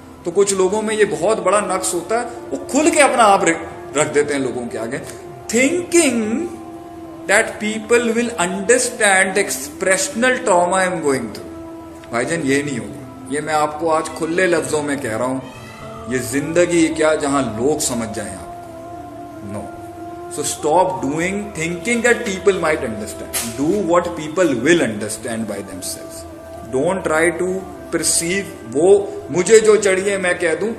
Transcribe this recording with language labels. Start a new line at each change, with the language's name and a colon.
Urdu: تو کچھ لوگوں میں یہ بہت بڑا نقص ہوتا ہے, وہ کھل کے اپنا آپ رکھ دیتے ہیں لوگوں کے آگے,
English: thinking that people will understand the expressional trauma I am going through.
Urdu: بھائی جان یہ نہیں ہوگا. یہ میں آپ کو آج کھلے لفظوں میں کہہ رہا ہوں, یہ زندگی کیا جہاں لوگ سمجھ جائیں آپ کو.
English: No. So stop thinking that people might understand. Do what people will understand by themselves. Don't try to perceive
Urdu: وہ مجھے جو چڑھیے میں کہہ دوں.